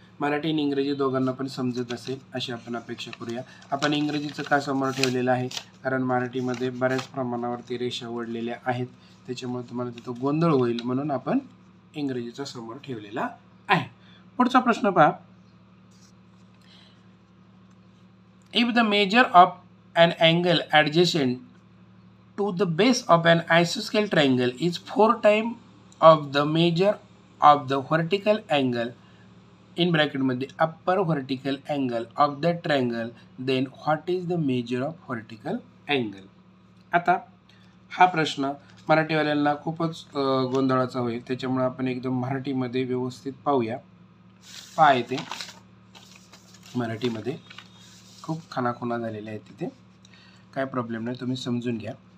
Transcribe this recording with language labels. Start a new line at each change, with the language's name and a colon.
Marathi: मराठी आणि इंग्रजी दोघांना पण समजत असेल अशी आपण अपेक्षा करूया. आपण इंग्रजीचं का समोर ठेवलेलं आहे? कारण मराठीमध्ये बऱ्याच प्रमाणावरती रेषा ओढलेल्या आहेत, त्याच्यामुळे तुम्हाला तिथं गोंधळ होईल म्हणून आपण इंग्रजीचा समोर ठेवलेला आहे. पुढचा प्रश्न पहा.
English: If the measure of an angle adjacent to the base of an isosceles triangle is 4 times of the measure of the vertical angle in bracket
Marathi: मध्ये
English: upper vertical angle of that triangle, then what is the measure of vertical angle?
Marathi: आता हा प्रश्न मराठीवाल्यांना खूपच गोंधळाचा होईल, त्याच्यामुळे आपण एकदम मराठीमध्ये व्यवस्थित पाहूया. पहा येते मराठीमध्ये खूप खानाखुणा झालेल्या आहेत, तिथे काय प्रॉब्लेम नाही, तुम्ही समजून घ्या.